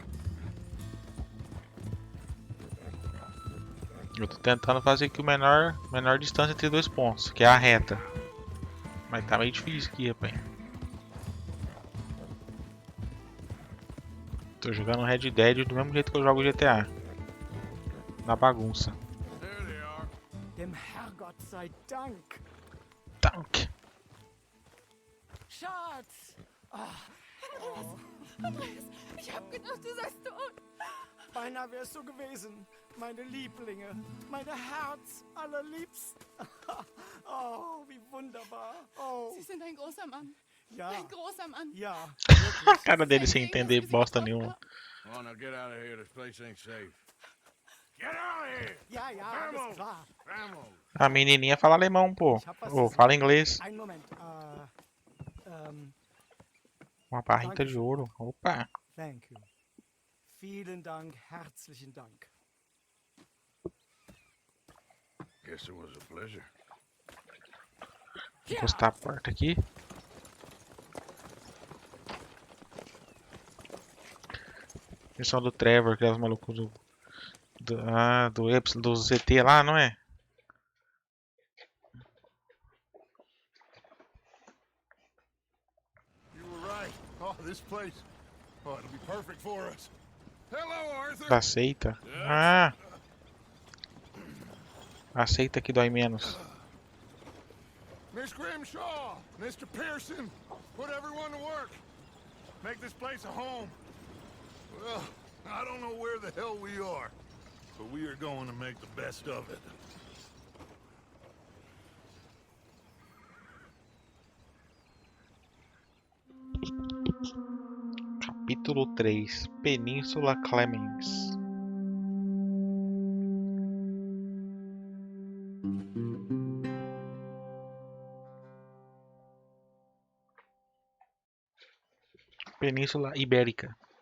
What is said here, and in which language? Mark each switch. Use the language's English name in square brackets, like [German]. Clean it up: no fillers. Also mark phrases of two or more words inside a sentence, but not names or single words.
[Portuguese] Eu tô tentando fazer aqui o menor distância entre dois pontos, que é a reta. Mas tá meio difícil aqui, rapaz. Tô jogando Red Dead do mesmo jeito que eu jogo GTA. Na bagunça. [English] There they are. [German] Dem Herrgott sei Dank. Tank. Schatz! Andreas, ich hab gedacht, du seist tot. Beinahe wärst du gewesen. Meine Lieblinge. Meine Herz allerliebsten. Oh, wie wunderbar. Oh, Sie sind ein großer Mann. ja. Ein großer Mann. Ja, [Portuguese] A cara dele sem [German] Seit Regen, [Portuguese] entender [German] dass wir sie [Portuguese] bosta [German] getroffen [Portuguese] nenhuma. [German] haben. [English] Come on, now get out of here. This place ain't safe. Get out of here! [German] ja, ja, alles klar. [Portuguese] Vamos! A menininha fala alemão, pô. [German] Ich hab was [Portuguese] Ou [German] zu [Portuguese] fala [German] sagen. [Portuguese] inglês. [German] Einen Moment. [Portuguese] Uma barrita de ouro. Opa. [English] Thank you. [German] Vielen Dank, herzlichen Dank. [English] Guess it was a pleasure. [Portuguese] Encostar a porta aqui. Missão do Trevor, que é os malucos do ZT lá, não é? [English] You were right. Oh, this place. Oh, it'll be perfect for us. Hello, Arthur. [Portuguese] Da seita. Ah! A seita que dói menos. [English] Miss Grimshaw, Mr. Pearson, put everyone to work. Make this place a home. Well, I don't know where the hell we are, but we are going to make the best of it. [Portuguese] Capítulo 3. Península Clemens. Península Ibérica.